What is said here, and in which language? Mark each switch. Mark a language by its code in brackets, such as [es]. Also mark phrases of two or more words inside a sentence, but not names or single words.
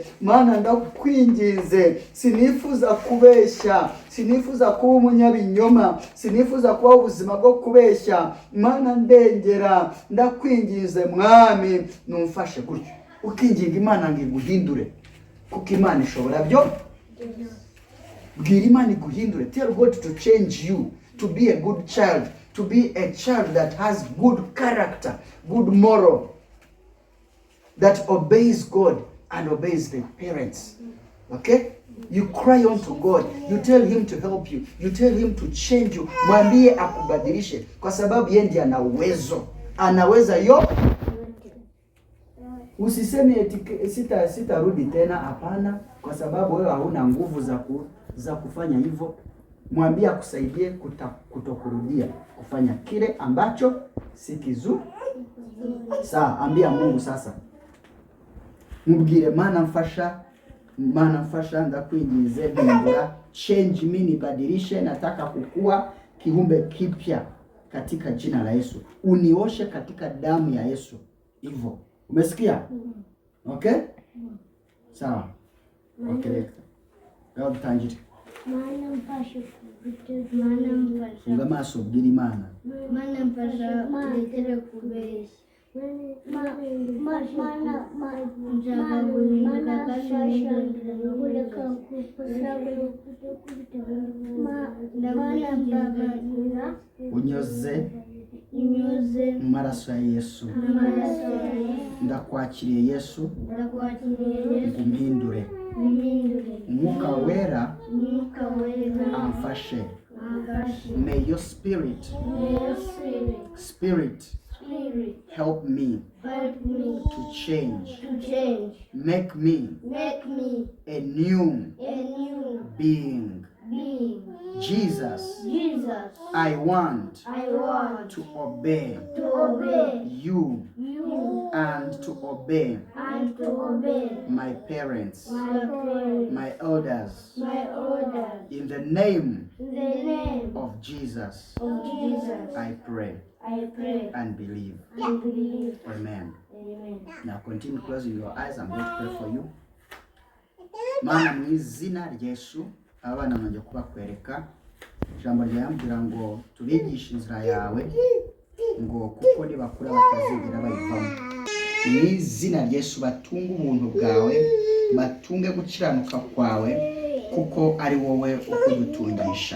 [rw] Mana ndakwinginze, sinifuza kubeshya, sinifuza kuba umunyabinyoma, sinifuza kubaho ubuzima bwo kubeshya. Mana ndengera, ndakwinginze Mwami, numfashe gutyo. Ukinginga Imana ngo iguhindure, kuko Imana ishobora byo. Bwira Imana iguhindure. [en] Tell God to change you to be a good child, to be a child that has good character, good moral, that obeys God and obeys the parents. Okay? You cry unto God. You tell him to help you. You tell him to change you. [sw] Mwambie akubadilishe, kwa sababu yeye ndiye ana uwezo. Anaweza yote. Usiseme eti sitarudi tena, hapana, kwa sababu wewe hauna nguvu za kufanya hivyo. Mwambie akusaidie kutokurudia kufanya kile ambacho si kizuri. Sawa, ambia Mungu sasa. [rw] Mbwire Mana mfasha ndakwingize, hindura, [en] change me, [sw] nibadilishe, nataka kukua kiumbe kipya katika jina la Yesu. Unioshe katika damu ya Yesu. Hivyo. Umesikia? Okay? Sawa. [rw] Okay. Leo tutangire. Mana mfasha Funga maso, bwira Imana. Mana mfasha kuletere kubeshya. Unyoze maraso ya Yesu. Ndakwakiriye Yesu, ngumpindure. Umwuka wera amfashe. [en] May your spirit help me to change. Make me a new being. Jesus, I want to obey you and to obey my parents, my elders, in the name of Jesus. I pray and believe. Amen. Now continue closing your eyes. I'm going to pray for you. [rw] Mana mu izina rya Yesu, abana banjye kubakwereka ijambo ryambwira ngo tubigishe inzira yawe, ngo kuko nibakura batazigera bayivamo. Mu izina rya Yesu batunge ubuntu bwawe, batunge gukiranuka kwawe, kuko ari wowe ukudutungisha.